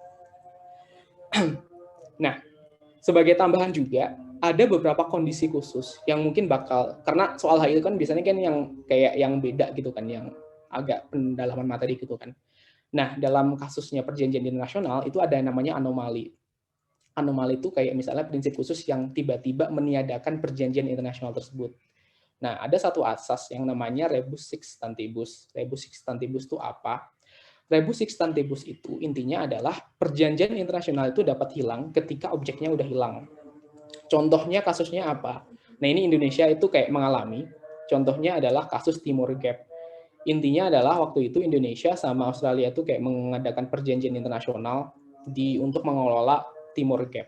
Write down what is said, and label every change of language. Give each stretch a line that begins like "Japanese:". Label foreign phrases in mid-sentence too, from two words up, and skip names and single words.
Indonesian: Nah, sebagai tambahan juga ada beberapa kondisi khusus yang mungkin bakal karena soal hal itu kan biasanya kan yang kayak yang beda gitu kan, yang agak pendalaman materi gitu kan. Nah, dalam kasusnya perjanjian internasional itu ada yang namanya anomali. Anomali itu kayak misalnya prinsip khusus yang tiba-tiba meniadakan perjanjian internasional tersebut. Nah, ada satu asas yang namanya
Latin: rebus sixtantibus. Rebus sixtantibus
Indonesian: itu apa?
Latin: Rebus sixtantibus
Indonesian: itu intinya adalah perjanjian internasional itu dapat hilang ketika objeknya udah hilang. Contohnya kasusnya apa? Nah, ini Indonesia itu kayak mengalami. Contohnya adalah kasus Timor Gap. Intinya adalah waktu itu Indonesia sama Australia itu kayak mengadakan perjanjian internasional untuk mengelola Timor Gap.